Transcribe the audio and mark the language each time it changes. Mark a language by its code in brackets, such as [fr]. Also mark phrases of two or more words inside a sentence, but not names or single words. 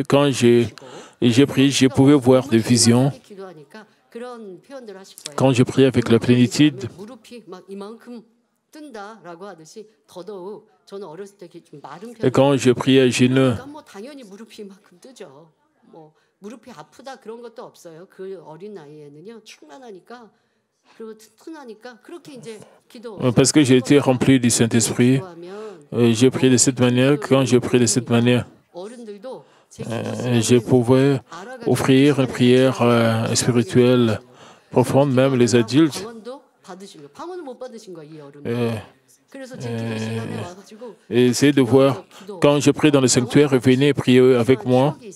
[fr] Quand j'ai prié, je pouvais voir des visions. Quand je prie avec la plénitude, et quand je prie à genoux, [ko] 무릎이 아프다 그런 것도 없어요. 그 어린 나이에는요. 충만하니까 그리고 튼튼하니까 그렇게 이제 기도. [fr] Parce que j'ai été rempli du Saint-Esprit, j'ai prié de cette manière. Quand j'ai prié de cette manière, je pouvais offrir une prière spirituelle profonde, même les adultes. Essayez de voir, quand je prie dans le sanctuaire, venez prier avec moi.